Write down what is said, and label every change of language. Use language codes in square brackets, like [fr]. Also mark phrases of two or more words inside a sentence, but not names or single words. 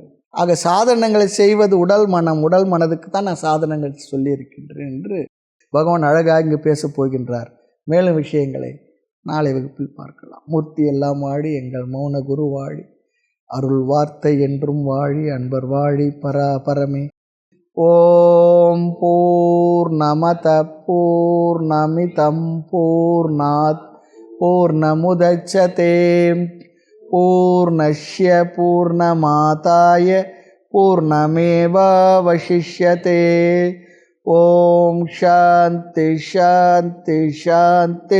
[ta] ஆக சாதனங்களை செய்வது உடல் மனதுக்கு தான் நான் சாதனங்கள் சொல்லியிருக்கின்றேன் என்று பகவான் அழகாக இங்கு பேசப் போகின்றார். மேலும் விஷயங்களை நாளை வகுப்பில் பார்க்கலாம். மூர்த்தி எல்லாம் வாழி, எங்கள் மௌன குரு வாழி, அருள் வார்த்தை என்றும் வாழி, அன்பர் வாழி பராபரமே. [sa] ॐ पूर्णमदः पूर्णमिदं पूर्णात् पूर्णमुदच्यते पूर्णस्य पूर्णमादाय पूर्णमेवावशिष्यते. ॐ शान्तिः शान्तिः शान्तिः.